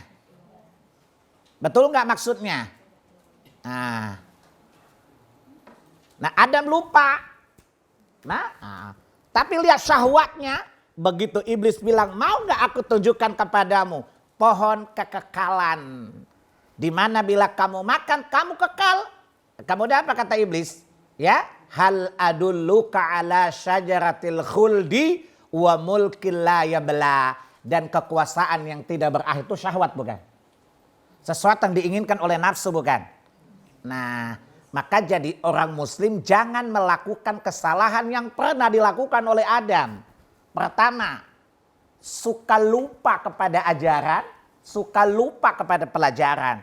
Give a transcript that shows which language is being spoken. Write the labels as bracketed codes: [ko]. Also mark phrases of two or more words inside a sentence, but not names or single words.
[id] Betul nggak maksudnya? Nah Adam lupa. Tapi lihat syahwatnya. Begitu iblis bilang, mau nggak aku tunjukkan kepadamu pohon kekekalan. Di mana bila kamu makan, kamu kekal. Kemudian apa kata iblis? [ar] يا هل أدلك على شجرة الخلد وملك لا يبلى. [id] Dan kekuasaan yang tidak berakhir itu syahwat bukan? Sesuatu yang diinginkan oleh nafsu bukan? Nah, maka jadi orang muslim jangan melakukan kesalahan yang pernah dilakukan oleh Adam. Pertama, suka lupa kepada ajaran, suka lupa kepada pelajaran.